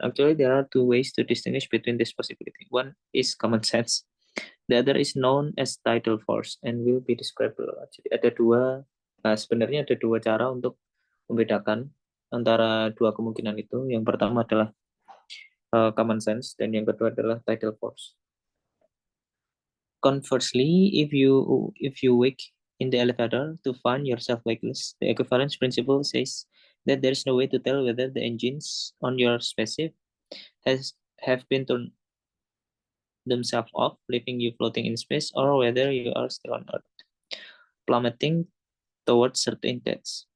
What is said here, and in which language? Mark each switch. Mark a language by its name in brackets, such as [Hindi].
[English] Actually, there are two ways to distinguish between this possibility. One is common sense. The other is known as tidal force and will be described below. [Indonesian] Jadi sebenarnya ada dua cara untuk membedakan antara dua kemungkinan itu. Yang pertama adalah common sense dan yang kedua adalah tidal force. [English] Conversely, if you wake in the elevator to find yourself weightless, the equivalence principle says that there is no way to tell whether the engines on your spaceship have been turned themselves off, leaving you floating in space, or whether you are still on Earth, plummeting towards certain depths.